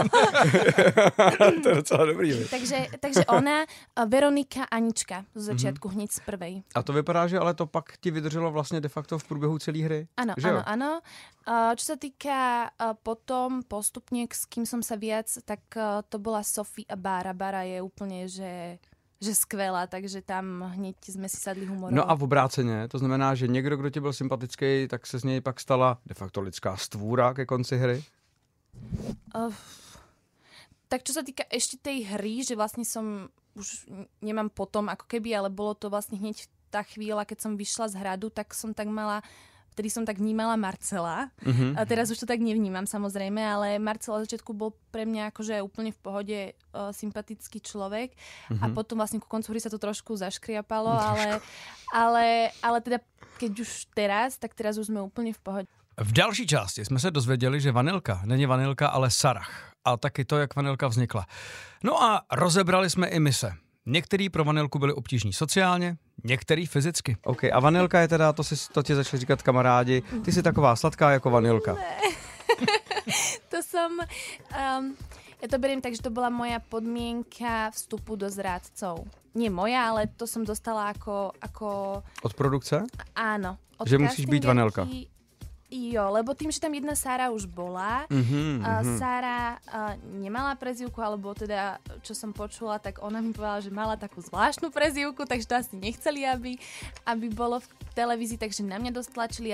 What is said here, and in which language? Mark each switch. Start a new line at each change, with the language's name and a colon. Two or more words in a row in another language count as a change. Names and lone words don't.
Czech: To je docela dobrý.
Slovak: Takže ona, Veronika, Anička zo začiatku hneď z prvej.
Czech: A to vypadá, že ale to pak ti vydrželo vlastně de facto v průběhu celé hry?
Slovak: Áno. Čo sa týka potom postupne, s kým som sa viac, tak to bola Sofie a Bára. Bára je úplne, že skvělá, takže tam hneď jsme si sadli humorovou.
Czech: No a v obráceně, to znamená, že někdo, kdo ti byl sympatický, tak se z něj pak stala de facto lidská stvůra ke konci hry?
Slovak: Tak čo sa týka ešte tej hry, že vlastne som už nemám potom ako keby, ale bolo to vlastne hneď tá chvíľa, keď som vyšla z hradu, tak som tak mala... Vtedy som tak vnímala Marcela. A teraz už to tak nevnímam samozrejme, ale Marcela od začiatku bol pre mňa akože úplne v pohode sympatický človek. A potom vlastne ku koncu hry sa to trošku zaškriapalo, ale teda keď už teraz, tak teraz už sme úplne v pohode.
Czech: V další části jsme se dozvěděli, že vanilka není vanilka, ale Sarah. A taky to, jak vanilka vznikla. No a rozebrali jsme i mise. Některý pro vanilku byli obtížní sociálně, některý fyzicky. OK, a vanilka je teda, to ti začali říkat kamarádi, ty jsi taková sladká jako vanilka.
Slovak: To som... ja to beriem tak, že to bola moja podmienka vstupu do zrádcov. Nie moja, ale to som dostala ako...
Czech: Od produkce?
Slovak: Áno. Od že musíš byť vanilka. Jo, lebo tým, že tam jedna Sára už bola, Sára nemala prezývku, alebo teda, čo som počula, tak ona mi povedala, že mala takú zvláštnu prezývku, takže to asi nechceli, aby bolo v televízii, takže na mňa dosť tlačili.